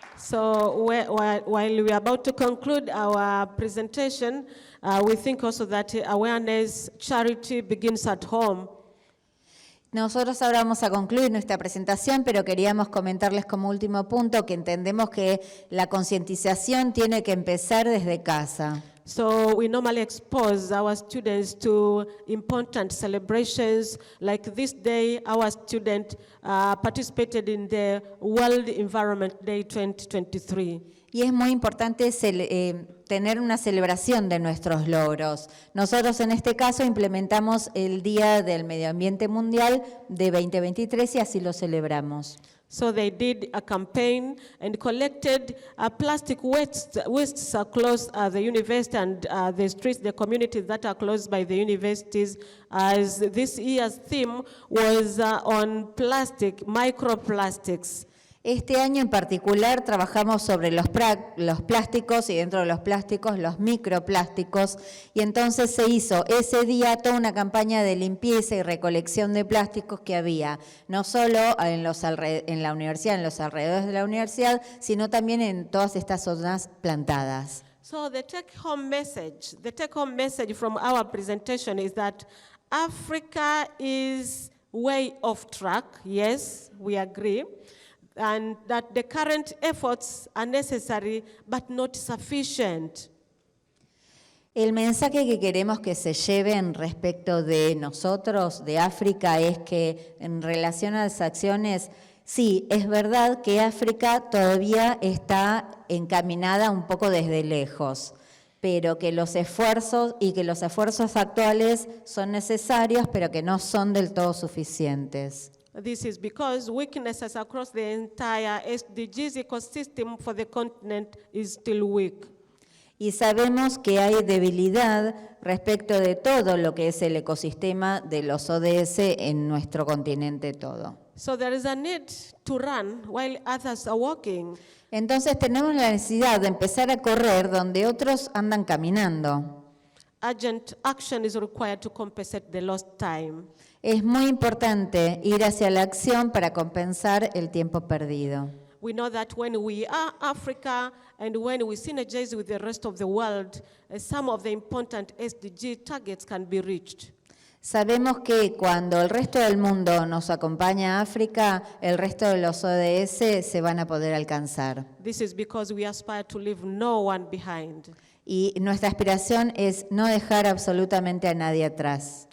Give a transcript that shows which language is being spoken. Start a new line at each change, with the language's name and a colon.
English: While we are about to conclude our presentation, we think also that awareness, charity begins at home.
Spanish: Nosotros ahora vamos a concluir nuestra presentación, pero queríamos comentarles como último punto que entendemos que la concientización tiene que empezar desde casa.
English: So we normally expose our students to important celebrations. Like this day, our student participated in the World Environment Day 2023.
Spanish: Y es muy importante tener una celebración de nuestros logros. Nosotros en este caso implementamos el Día del Medio Ambiente Mundial de 2023 y así lo celebramos.
English: So they did a campaign and collected plastic wastes across the university and the streets, the communities that are close by the universities, as this year's theme was on plastic, microplastics.
Spanish: Este año en particular trabajamos sobre los plásticos y dentro de los plásticos los microplásticos, y entonces se hizo ese día toda una campaña de limpieza y recolección de plásticos que había, no solo en la universidad, en los alrededores de la universidad, sino también en todas estas zonas plantadas.
English: So the take-home message from our presentation is that Africa is way off track. Yes, we agree. And that the current efforts are necessary but not sufficient.
Spanish: El mensaje que queremos que se lleven respecto de nosotros, de África, es que en relación a las acciones, sí, es verdad que África todavía está encaminada un poco desde lejos, pero que los esfuerzos actuales son necesarios, pero que no son del todo suficientes.
English: This is because weaknesses across the entire SDGs ecosystem for the continent is still weak.
Spanish: Y sabemos que hay debilidad respecto de todo lo que es el ecosistema de los ODS en nuestro continente todo.
English: So there is a need to run while others are walking.
Spanish: Entonces tenemos la necesidad de empezar a correr donde otros andan caminando.
English: Urgent action is required to compensate the lost time.
Spanish: Es muy importante ir hacia la acción para compensar el tiempo perdido.
English: We know that when we are Africa and when we synergize with the rest of the world, some of the important SDG targets can be reached.
Spanish: Sabemos que cuando el resto del mundo nos acompaña a África, el resto de los ODS se van a poder alcanzar.
English: This is because we aspire to leave no one behind.
Spanish: Y nuestra aspiración es no dejar absolutamente a nadie atrás.